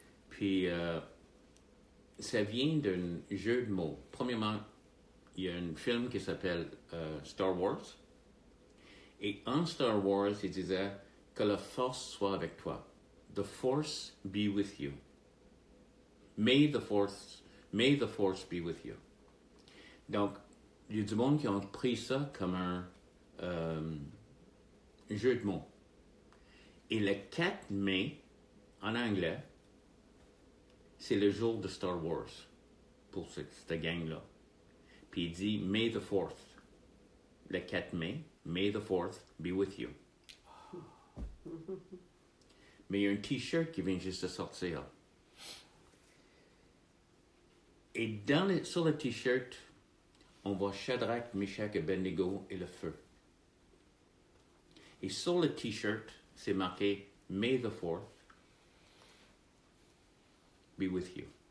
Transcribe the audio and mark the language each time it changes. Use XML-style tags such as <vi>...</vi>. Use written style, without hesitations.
<fr>Puis, ça vient d'un jeu de mots. Premièrement, il y a un film qui s'appelle Star Wars. Et en Star Wars, il disait que la force soit avec toi.</fr> <en>The force be with you. May the force be with you.</en> <fr>Donc, il y a du monde qui ont pris ça comme un jeu de mots. Et le 4 mai, en anglais, c'est le jour de Star Wars pour cette gang-là. Puis il dit May the 4th. Le 4 mai, May the 4th be with you. Mais il y a un t-shirt qui vient juste de sortir. Et sur le t-shirt, on voit Shadrach, Meshach et Abednego et le feu. Et sur le t-shirt, c'est marqué May the 4th be with you.</fr>